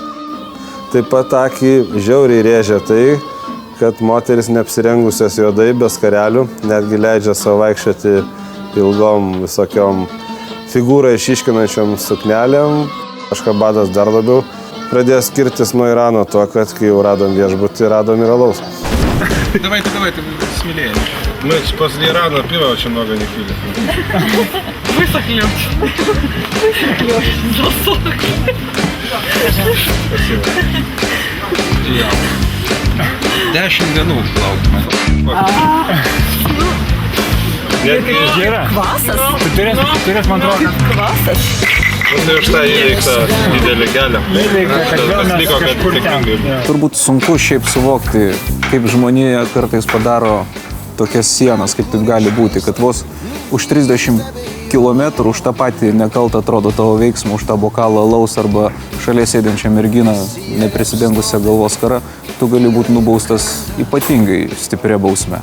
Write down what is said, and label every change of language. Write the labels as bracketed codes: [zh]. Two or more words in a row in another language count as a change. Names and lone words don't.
[lt] Taip pat akį žiauriai rėžia tai, kad moteris neapsirengusios juodai, be skarelių, netgi leidžia savo vaikščioti ilgom visokiom figūrą išiškinančiom suknelėm. Ašhabadas dar labiau pradėjo skirtis nuo Irano tuo, kad kai jau radom viešbutį, radom ir alaus. [ru] Давайте, смелее. Мы после Ирана пива очень много не пили. Высохли. Спасибо. [lt] 10 dienų laukime. Kvasas? Tu turės man atrodo, kad kvasas. Tai už tą įveiktą didelį kelią. Tas liko, kad sėkmingai. Turbūt sunku šiaip suvokti, kaip žmonija kartais padaro tokias sienas, kaip taip gali būti, kad vos už 30 km už tą patį nekaltą atrodo tavo veiksmą, už tą bokalą alaus arba šalia sėdinčią merginą neprisidengusią galvos skara, tu gali būti nubaustas ypatingai stipria bausme.